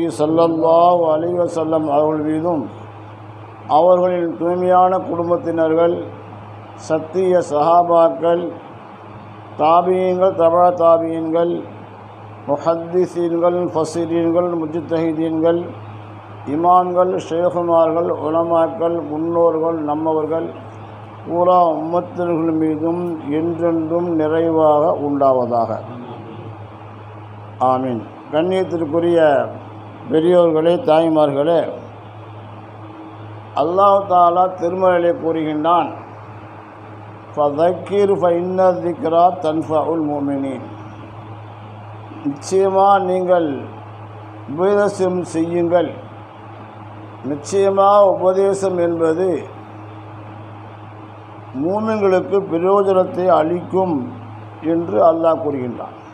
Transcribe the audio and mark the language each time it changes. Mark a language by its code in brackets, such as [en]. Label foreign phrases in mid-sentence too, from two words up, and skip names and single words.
[ar] صلى الله عليه وسلم [ta] அவர்கள் மீதும் அவர்களின் தூய்மையான குடும்பத்தினர்கள், சத்திய சஹாபாக்கள், தாபியீன்கள், தபா தாபியீன்கள், முஹத்திஸீன்கள், ஃபஸீரீன்கள், முஜ்தஹிதீன்கள், இமாம்கள், ஷேகுமார்கள், உலமாக்கள், முன்னோர்கள், நம்மவர்கள் பூரா உம்மத்தினர்கள் மீதும் என்றென்றும் நிறைவாக உண்டாவதாக. ஆமீன். கண்ணியத்திற்குரிய பெரியோர்களே, தாய்மார்களே, அல்லாஹ் தஆலா திருமறையிலே கூறுகின்றான், [ar] فذكر فإن ذِكْرَى تَنْفَعُ الْمُؤْمِنِينَ. [ta] நிச்சயமாக நீங்கள் உபதேசம் செய்யுங்கள். நிச்சயமாக உபதேசம் என்பது மூமின்களுக்கு பிரயோஜனத்தை அளிக்கும் என்று அல்லாஹ் கூறுகின்றான்.